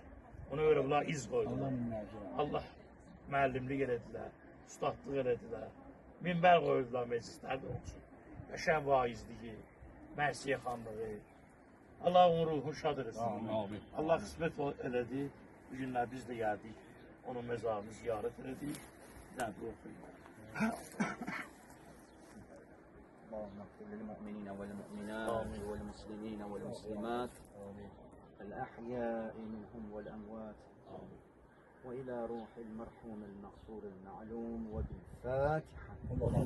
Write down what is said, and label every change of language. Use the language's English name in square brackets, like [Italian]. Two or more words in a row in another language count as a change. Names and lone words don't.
[Azerbaijani] Ona görə bunlar iz qoydular. Allah müəllimlik elədilər, ustadlıq elədilər, minbər qoydular meclislərdə olsun. Qəşəng vaizliyi, mərsiyə xanlığı, Allah onun ruhunu şad eləsin. Allah qismət elədi. Bu günlər biz də gəldik. Onun məzarını ziyarət elədik. Nədir oxuyun. [Arabic] اللهم اغفر للمؤمنين والمؤمنات والمسلمين والمسلمات الأحياء منهم والأموات وإلى روح المرحوم المغفور المعلوم وبالفاتحة.